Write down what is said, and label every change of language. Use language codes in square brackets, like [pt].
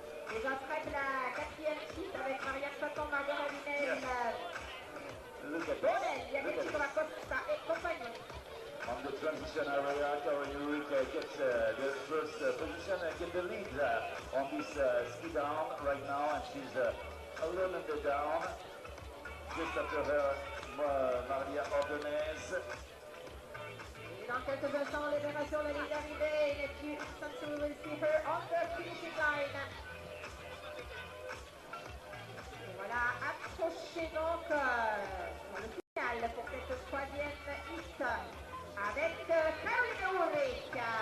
[fr] Déjà près de la 4e site avec Maria Staton, Margot Ravinel, Bonel, Yanetti Costa et compagnie. [en] On the transition area, Caroline Ulrich gets the first position and get the lead on this ski down right now, and she's alone on the down. Just after her, Maria Ordonez. [fr] Dans quelques instants, libération de la ligne d'arrivée. [en] In a few instants, we will see her on the finishing line. [fr] Et voilà, accroché donc sur le final pour cette troisième hit avec Caroline Ulrich.